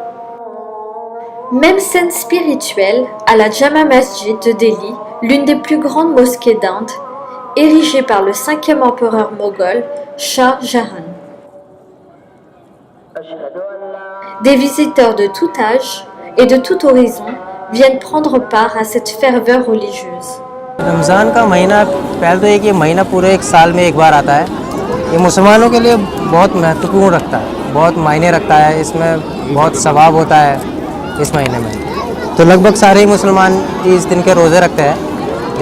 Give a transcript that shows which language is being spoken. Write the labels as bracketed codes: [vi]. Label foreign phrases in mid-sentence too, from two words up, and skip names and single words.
[fr] Même scène spirituelle à la Jama Masjid de Delhi, l'une des plus grandes mosquées d'Inde, érigée par le 5e empereur moghol, Shah Jahan. Des visiteurs de tout âge et de tout horizon viennent prendre part à cette ferveur religieuse. [hi] रमज़ान का महीना पहले तो एक ये महीना पूरे एक साल में एक बार आता है। ये मुसलमानों के लिए बहुत महत्वपूर्ण रखता है, बहुत मायने रखता है। इसमें बहुत सवाब होता है इस महीने में। तो लगभग सारे ही मुसलमान इस दिन के रोज़े रखते हैं।